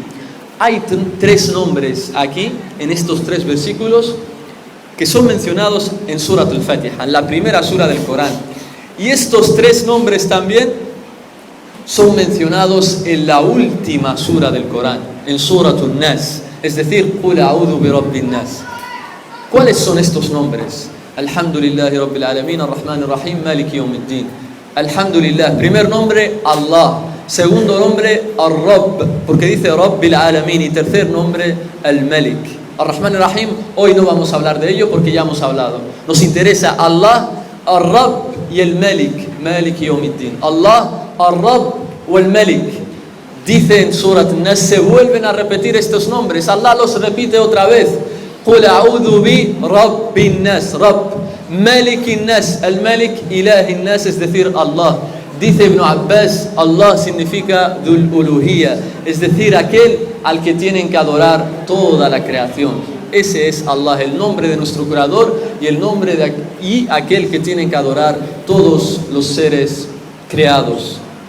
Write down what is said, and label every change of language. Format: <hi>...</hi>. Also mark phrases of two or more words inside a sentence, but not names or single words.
<es>Hay tres nombres aquí, en estos tres versículos, que son mencionados en Suratul Fatiha, en la primera sura del Corán. Y estos tres nombres también son mencionados en la última sura del Corán, en Suratul Nas, es decir,</es> <ar>قل أعوذ برب الناس.</ar> <es>¿Cuáles son estos nombres?</es> <ar>الحمد لله رب العالمين، الرحمن الرحيم، مالك يوم الدين. الحمد لله,</ar> <es>primer nombre, Allah. Segundo nombre, Ar-Rabb, porque dice</es> <ar>رب العالمين.</ar> <es>Y tercer nombre, Al-Malik. Ar-Rahman Ar-Rahim, hoy no vamos a hablar de ello porque ya hemos hablado. Nos interesa Allah, Ar-Rabb y el Malik,</es> <ar>مالك يوم الدين.</ar> <es>Allah, Ar-Rabb o el Malik. Dice en Surat Nas, se vuelven a repetir estos nombres. Allah los repite otra vez.</es> <ar>قل أعوذ برب الناس، رب، ملك الناس, el Malik, إله الناس,</ar> <es>es decir, Allah. Dice Ibn Abbas, Allah significa</es> <ar>ذو الألوهية,</ar> <es>es decir, aquel al que tienen que adorar toda la creación. Ese es Allah, el nombre de nuestro Creador y el nombre y aquel que tienen que adorar todos los seres creados.</es>